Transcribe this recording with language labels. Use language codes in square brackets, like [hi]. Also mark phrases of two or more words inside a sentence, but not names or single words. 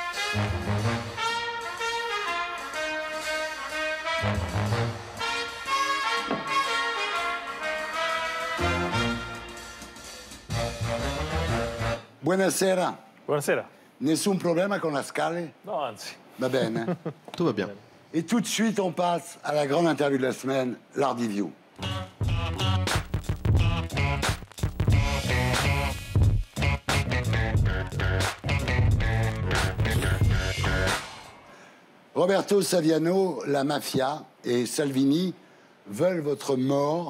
[it] Buonasera. Buonasera. Nessun problema con la scale? No, anzi. Va bene. [fr] Tout va bien. Et tout de suite, on passe à la grande interview de la semaine, l'Hardiview. Roberto Saviano, la mafia et Salvini veulent votre mort.